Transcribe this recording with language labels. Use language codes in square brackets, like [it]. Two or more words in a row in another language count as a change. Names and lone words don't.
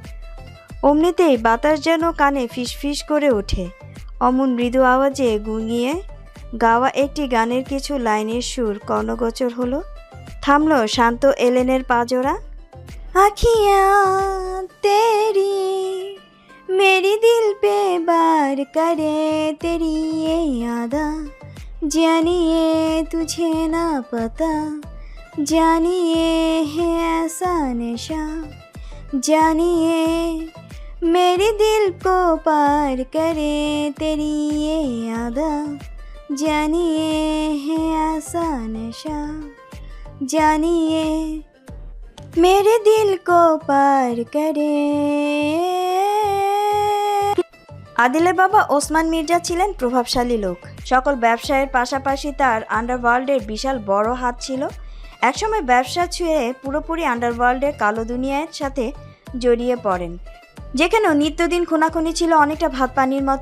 [bn] অমনিতেই বাতাস যেন কানে ফিসফিস করে ওঠে। অমন মৃদু আওয়াজে গুঙিয়ে গাওয়া একটি গানের কিছু লাইনের সুর কর্ণগোচর হলো। থামলো শান্ত এলেনের পাজোড়া। [hi] अखियाँ तेरी मेरी दिल पे बार करे तेरी ये यादा, जानिए तुझे ना पता, जानिए है ऐसा नशा, जानिए मेरे दिल को पार करे तेरी ये यादा, जानिए है ऐसा नशा, जानिए मेरे दिल को पार करे। [bn] আদিলের বাবা ওসমান মির্জা ছিলেন প্রভাবশালী লোক। সকল ব্যবসায়ের পাশাপাশি তার আন্ডারওয়ার্ল্ডের বিশাল বড় হাত ছিল। একসময় ব্যবসা ছুঁয়ে পুরোপুরি আন্ডারওয়ার্ল্ডের কালো দুনিয়ার সাথে জড়িয়ে পড়েন, যেখানেও নিত্যদিন খুনাখুনি ছিল অনেকটা ভাত পানির মতো।